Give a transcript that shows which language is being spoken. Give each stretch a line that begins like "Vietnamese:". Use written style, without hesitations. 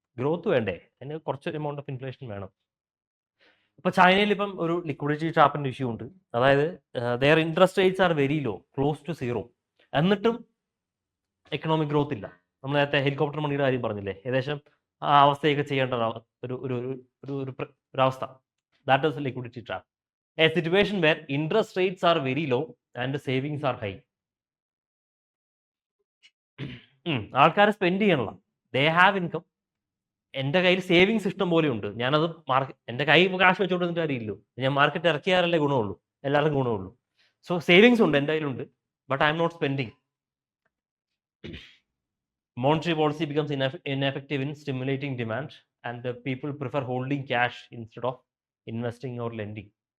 Malayalam: Growth വേണ്ടേ, അതിന് കുറച്ച് എമൗണ്ട് ഓഫ് ഇൻഫ്ലേഷൻ വേണം. ഇപ്പൊ ചൈനയിൽ ഇപ്പം ഒരു ലിക്വിഡിറ്റി ട്രാപ്പിന്റെ ഇഷ്യൂ ഉണ്ട്.
English: അതായത് there interest rates are very low, close to 0,
Malayalam: എന്നിട്ടും
English: Economic growth ഇല്ല.
Malayalam: നമ്മൾ നേരത്തെ ഹെലികോപ്റ്റർ മണിയുടെ കാര്യം പറഞ്ഞില്ലേ, ഏകദേശം ആ അവസ്ഥയൊക്കെ ചെയ്യേണ്ട ഒരു അവസ്ഥ.
English: That is liquidity trap. A situation where interest rates are very low and savings are high.
Malayalam: ആൾക്കാർ സ്പെൻഡ് ചെയ്യണല്ലോ,
English: They have income.
Malayalam: എൻ്റെ കയ്യിൽ സേവിങ്സ് ഇഷ്ടം പോലെ ഉണ്ട്, ഞാനത് എൻ്റെ കൈ കാശ് വെച്ചുകൊണ്ടിരുന്നിട്ട് കാര്യമില്ലല്ലോ, ഞാൻ മാർക്കറ്റ് ഇറക്കിയാലല്ലേ ഗുണമുള്ളൂ, എല്ലാവർക്കും ഗുണമുള്ളൂ.
English: so savings
Malayalam: ഉണ്ട്, എൻ്റെ കയ്യിലുണ്ട്,
English: But I'm not spending. Monetary policy becomes ineffective in stimulating demand, and people prefer holding cash instead of investing or lending.